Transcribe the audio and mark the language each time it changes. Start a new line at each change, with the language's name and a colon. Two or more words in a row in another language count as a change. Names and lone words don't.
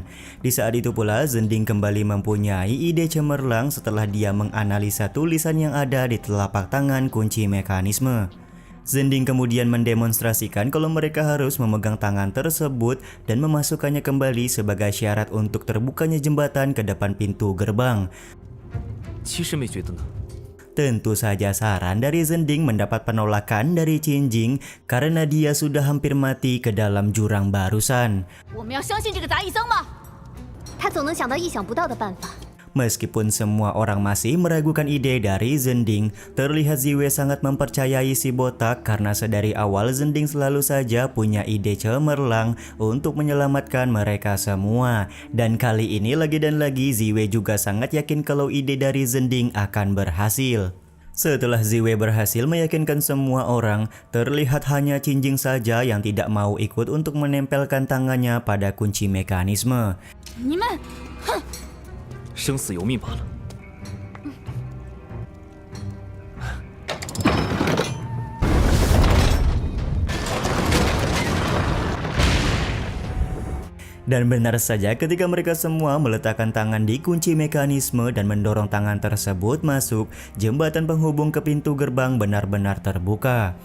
Indonesian: Di saat itu pula, Zhending kembali mempunyai ide cemerlang setelah dia menganalisa tulisan yang ada di telapak tangan kunci mekanisme. Zhending kemudian mendemonstrasikan kalau mereka harus memegang tangan tersebut dan memasukkannya kembali sebagai syarat untuk terbukanya jembatan ke depan pintu gerbang.
Chinese: 其实没觉得呢。
Indonesian: Tentu saja saran dari Zhending mendapat penolakan dari Qingjing karena dia sudah hampir mati ke dalam jurang barusan.
Chinese: 我们要相信这个杂役僧吗？他总能想到意想不到的办法。
Indonesian: Meskipun semua orang masih meragukan ide dari Zhending, terlihat Ziwei sangat mempercayai si botak karena sedari awal Zhending selalu saja punya ide cemerlang untuk menyelamatkan mereka semua. Dan kali ini lagi dan lagi Ziwei juga sangat yakin kalau ide dari Zhending akan berhasil. Setelah Ziwei berhasil meyakinkan semua orang, terlihat hanya Qingjing saja yang tidak mau ikut untuk menempelkan tangannya pada kunci mekanisme.
Chinese: 你们，哼！生死由命罢了。
Indonesian: Dan benar saja ketika mereka semua meletakkan tangan di kunci mekanisme dan mendorong tangan tersebut masuk, jembatan penghubung ke pintu gerbang benar-benar terbuka.